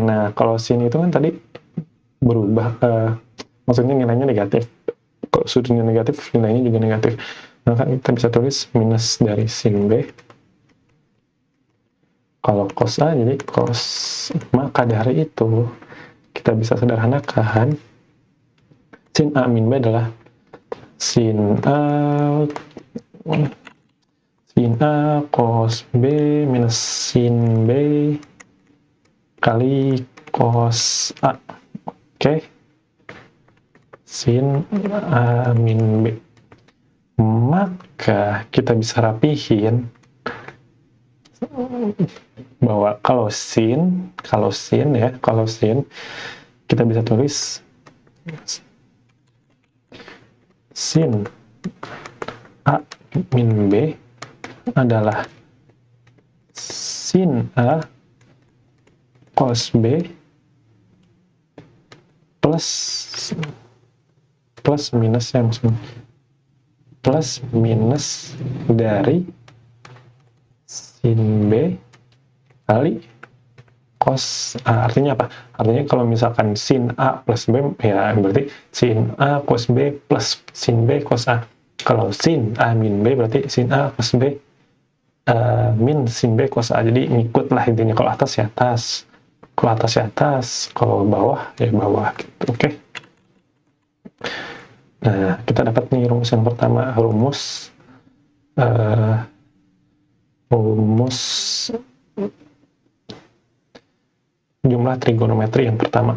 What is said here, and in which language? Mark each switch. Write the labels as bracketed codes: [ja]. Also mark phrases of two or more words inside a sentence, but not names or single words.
[id] Nah kalau sin itu kan tadi berubah, maksudnya nilainya negatif. Kalau sudutnya negatif, nilainya juga negatif. Maka kita bisa tulis minus dari sin b. Kalau cos a jadi cos. Maka dari itu kita bisa sederhanakan sin a min b adalah sin a cos b minus sin b kali cos a. Oke? Sin a min b. Maka kita bisa rapihin bahwa kalau sin kita bisa tulis sin a min b adalah sin a cos b plus minus ya, maksudnya plus minus dari sin b kali cos artinya apa? Artinya kalau misalkan sin A plus B, ya berarti sin A cos B plus sin B cos A. Kalau sin A min B berarti sin A cos B min sin B cos A. Jadi ngikut lah intinya. Kalau atas ya atas, kalau atas ya atas, kalau bawah ya bawah gitu. Oke. Nah, kita dapat nih rumus yang pertama, rumus jumlah trigonometri yang pertama.